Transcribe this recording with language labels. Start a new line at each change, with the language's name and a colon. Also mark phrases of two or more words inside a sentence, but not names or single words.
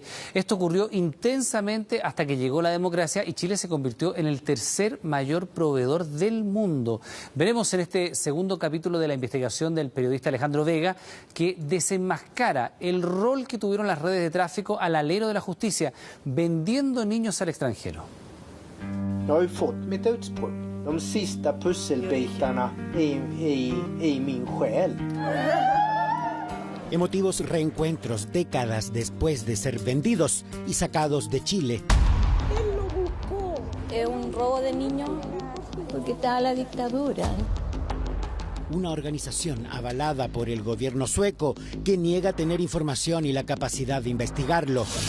Spanish: Esto ocurrió intensamente hasta que llegó la democracia y Chile se convirtió en el tercer mayor proveedor del mundo. Veremos en este segundo capítulo de la investigación del periodista Alejandro Vega que desenmascara el rol que tuvieron las redes de tráfico al alero de la justicia, vendiendo niños al extranjero.
Swedish: Jag har ju fått mitt utspråk. De sista pusselbitarna i min själ.
Spanish: Emotivos reencuentros décadas después de ser vendidos y sacados de Chile. Él lo buscó. Es un robo de niños porque está la dictadura. Una organización avalada por el gobierno sueco que niega tener información y la capacidad de investigarlo.